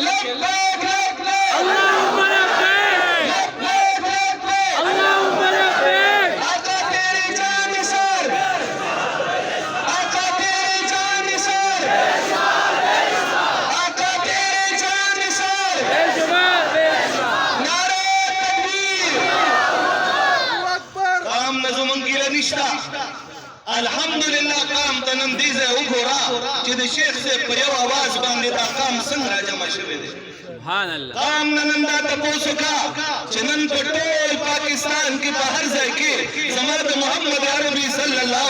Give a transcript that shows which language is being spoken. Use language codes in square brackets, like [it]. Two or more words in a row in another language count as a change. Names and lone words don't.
[ar] اللهم لبیک اللهم لبیک [ur] آقا تیری جان نثار آقا تیری جان نثار آقا تیری جان نثار بےشمار بےشمار نعرہ تکبیر [ps] قام نه زمونږ ګیله نشته الحمدلله قام ته نن دې ځای وګوره چې د شیخ صاحب په یو اواز باندې دا قام څنګه راجمع شوی دی سبحان الله قام نه نن دا تپوس وکړه چې نن په ټول پاکستان کې په هر ځای کې زما د محمد عربي [ar] صلی الله